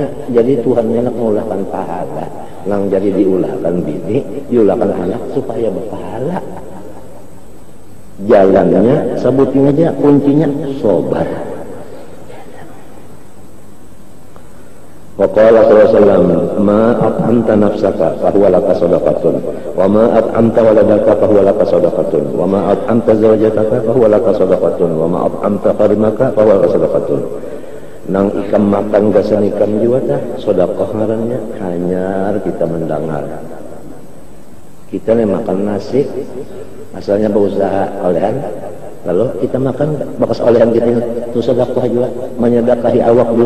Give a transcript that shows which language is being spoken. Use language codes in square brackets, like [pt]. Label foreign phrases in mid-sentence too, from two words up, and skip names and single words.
[bjn] Jadi Tuhan nak mengulahkan pahala, nang jadi diulahkan bini, diulahkan anak supaya berpahala. Jalannya, sebutin aja kuncinya sobar. [ar] وقال صلى الله ما أطعمت نفسك فهو لك صدقة وما أطعمت ولدك فهو لك صدقة وما أطعمت زوجتك فهو لك صدقة وما أطعمت قريمك فهو لك صدقة. [bjn] Nang ikam makan gasan ikam juga tah sedekah ngarannya hanyar kita mendengar. Kita nih makan nasi asalnya berusaha olehan lalu kita makan bakas olehan kita itu sedekah juga menyedekahi awak juga.